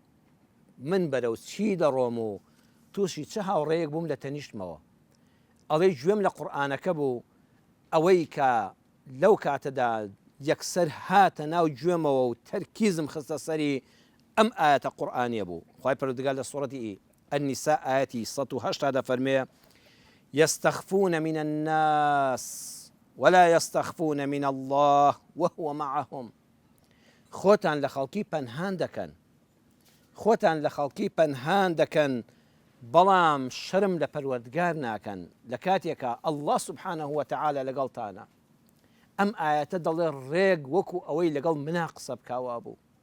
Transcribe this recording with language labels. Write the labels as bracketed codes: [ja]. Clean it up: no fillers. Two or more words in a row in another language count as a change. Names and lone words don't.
[ckb] من بەرەو چی دەڕۆم و تووشی چه هاوڕێیەک بووم لە تەنیشتمەوە. ئەڵێ گوێم لە قورئانەکە بوو ئەوەی کە لەو کاتەدا یەکسەر هاتە ناو گوێمەوە و تەرکیزم خستە سەری ئەم ئاەتە قورئانیە بوو. خوای پەروەردگار لە سوورەتی النساء ئاەتی 180 دەفەرمێ [ar] يستخفون من الناس ولا يستخفون من الله وهو معهم. [ckb] خۆتان لە خەڵکی پەنهان دەکەن، خۆتان لە خەڵکی پەنهان دەکەن بەڵام شەرم لە پەروەردگار ناکەن لە کاتێکە ئەڵڵا [ar] سوبحانەه وتەعالە [ckb] لەگەڵتانە. ئەم ئاەتە دەڵێ ڕێگ وەکو ئەوەی لەگەڵ منا قسە بکاوا بوو.